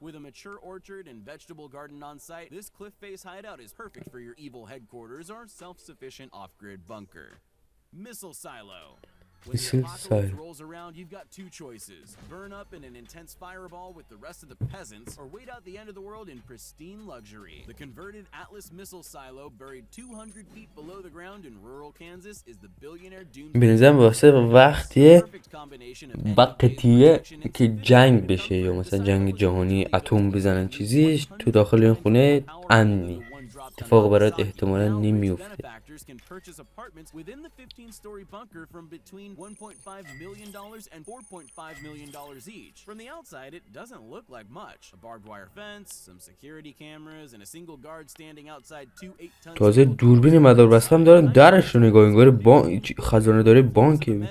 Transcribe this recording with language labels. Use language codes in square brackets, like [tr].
[en] With a mature orchard and vegetable garden on site, this cliff face hideout is perfect for your evil headquarters or self-sufficient off-grid bunker. Missile silo. When the apocalypse rolls around, you've got two choices. Burn up in an intense fireball with the rest of the peasants, or wait out the end of the world in pristine luxury. The converted Atlas missile silo buried 200 feet below the ground in rural Kansas is the billionaire doomed. [fa] به نظرم واسه وقتیه وقتیه که جنگ بشه یا مثلا جنگ جهانی اتم بزنن چیزیش تو داخل این خونه امنی اتفاق برات احتمالا نمیفته. [en] Can purchase apartments within the 15-story bunker from between $1.5 million and $4.5 million each. From the outside, it doesn't look like much. A barbed wire fence, some security cameras, and a single guard standing outside two 8-ton. [fa] تازه دوربین مدار بسته هم دارن درش رو نگاه انگار خزانه داره بانکه.